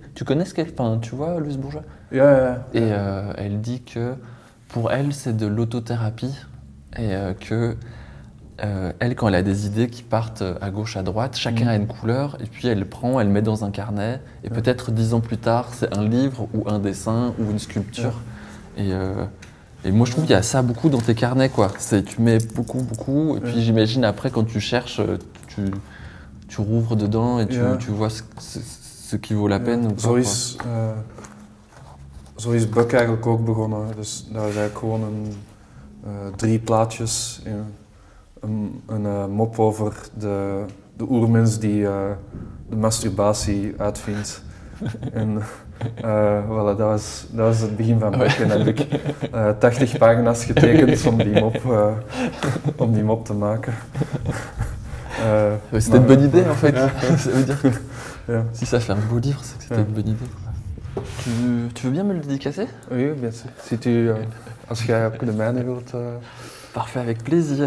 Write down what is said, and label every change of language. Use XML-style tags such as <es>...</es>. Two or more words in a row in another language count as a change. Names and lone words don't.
<fr>Tu connais tu vois Louise Bourgeois? Et elle dit que pour elle c'est de l'autothérapie et que elle, quand elle a des idées qui partent à gauche, à droite, chacun a une couleur, et puis elle met dans un carnet, et peut-être 10 ans plus tard, c'est un livre, ou un dessin, ou une sculpture. Et moi, je trouve qu'il y a ça beaucoup dans tes carnets, quoi. Tu mets beaucoup, et puis j'imagine après, quand tu cherches, tu rouvres dedans, et tu vois ce qui vaut la peine.</fr> <nl>Zo is Buck eigenlijk ook begonnen. Dus daar is eigenlijk gewoon 3 plaatjes in. Een mop over de oermens die de masturbatie uitvindt. En voilà, dat was het begin van Buck. En dan heb ik 80 pagina's getekend om die mop te maken.</nl> <fr>C'était une bonne idée en fait. Ça veut dire que si ça fait un beau livre, c'est que c'était une bonne idée. Tu veux bien me le dédicacer? Oui, bien sûr.</fr> <nl>Als jij ook de mijne wilt.</nl> <fr>Parfait, avec plaisir.</fr>